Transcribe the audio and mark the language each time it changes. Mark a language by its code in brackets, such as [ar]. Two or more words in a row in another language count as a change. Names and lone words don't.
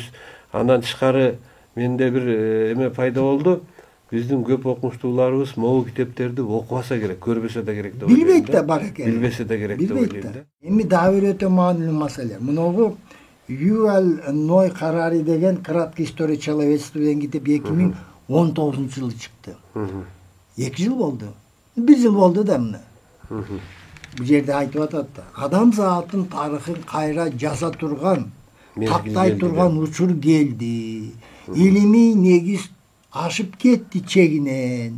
[ky] Андан тышкары менде бир эме пайда болду. Биздин көп окумуштууларыбыз могу китептерди окубаса керек, көрбөсө да керек деп ойлойм. Билбейт да бар экен. Билбесе да керек деп ойлойм да. Эми дагы бир өтө маанилүү маселе. Муногу Юваль Ной Харари деген [ru] краткая история человечества [ky] деген китеп 2019-жылы чыкты. 2 жыл болду. 1 жыл болду да мына. Бу жерде айтып атат да. Адам затын тарыхын кайра жаза турган, тактай турган учур келди. Илимий негиз ашып кетти чегинен.